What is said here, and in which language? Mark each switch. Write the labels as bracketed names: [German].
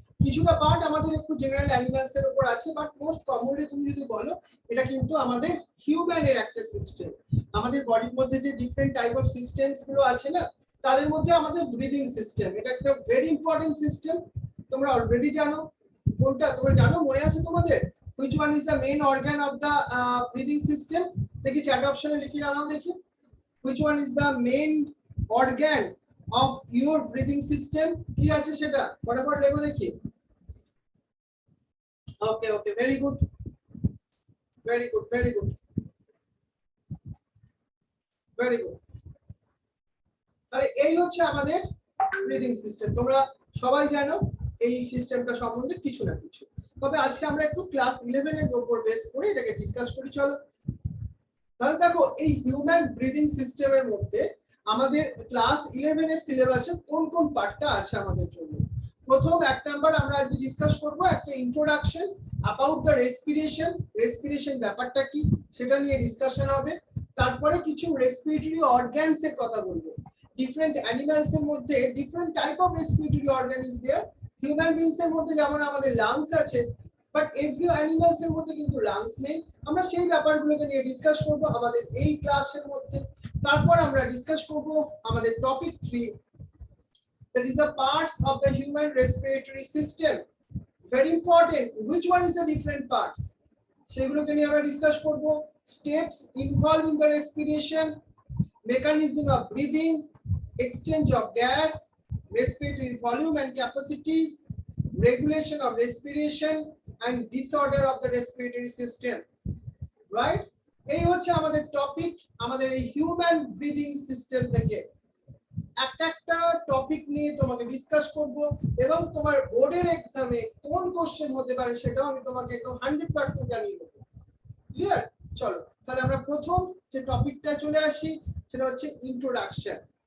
[Bangla] কিছুটা পার্ট আমাদের একটু জেনারেল অ্যানিমালস এর উপর আছে, বাট মোস্ট কমনলি তুমি যদি বলো এটা কিন্তু আমাদের হিউম্যানের একটা সিস্টেম। আমাদের বডির মধ্যে যে ডিফারেন্ট টাইপ অফ সিস্টেমস গুলো আছে না, তাদের মধ্যে আমাদের ব্রিদিং সিস্টেম এটা একটা ভেরি ইম্পর্টেন্ট সিস্টেম। তোমরা অলরেডি জানো কোনটা, তোমরা জানো, মনে আছে তোমাদের? [English] Which one is the main organ of the breathing system? [Bangla] দেখি চ্যাট অপশনে লিখে জানাও দেখি। [English] Which one is the main organ of your breathing system? [Bangla] কি আছে সেটা ফটাফট লেখো দেখি। [English] Okay, okay, very good, very good, very good, very good. [Bangla] তাহলে এই হচ্ছে আমাদের ব্রিদিং সিস্টেম। তোমরা সবাই জানো এই সিস্টেমটা সম্বন্ধে কিছু না কিছু, তবে আজকে আমরা একটু ক্লাস 11 এর উপর বেস করে এটাকে ডিসকাস করি। চলো তাহলে দেখো, এই হিউম্যান ব্রিদিং সিস্টেমের মধ্যে আমাদের ক্লাস 11 এর সিলেবাসে কোন কোন পার্টটা আছে আমাদের জন্য। প্রথম এক নাম্বার আমরা আজকে ডিসকাস করব একটা [English] Introduction about the respiration. [Bangla] Respiration ব্যাপারটা কি সেটা নিয়ে ডিসকাশন হবে। তারপরে কিছু রেসপিরেটরি অর্গানস এর কথা বলবো। [English] Different animals এর মধ্যে different type of respiratory organ is there. [Bangla] Human beings এর মধ্যে যেমন আমাদের লাংস আছে, বাট এভরি অ্যানিমালস এর মধ্যে কিন্তু লাংস নেই। আমরা সেই ব্যাপারগুলোকে নিয়ে ডিসকাস করব আমাদের এই ক্লাসের মধ্যে। তারপর আমরা ডিসকাস করব আমাদের topic 3, [English] that is the parts of the human respiratory system. Very important, which one is the different parts, [Bangla] সেগুলোকে নিয়ে আমরা ডিসকাস করব। [English] steps involved in the respiration, mechanism of breathing, exchange of gas, respiratory volume and capacities, regulation of respiration and disorder of the respiratory system, right? [Bangla] এই হচ্ছে আমাদের topic আমাদের এই human breathing system থেকে। একটা টপিক নিয়ে তোমাকে ডিসকাস করব এবং তোমার বোর্ডের এক্সামে কোন কোশ্চেন হতে পারে সেটাও আমি তোমাকে একদম 100% জানিয়ে দেব। ক্লিয়ার? চলো তাহলে আমরা প্রথম যে টপিকটা চলে আসি, সেটা হচ্ছে ইন্ট্রোডাকশন।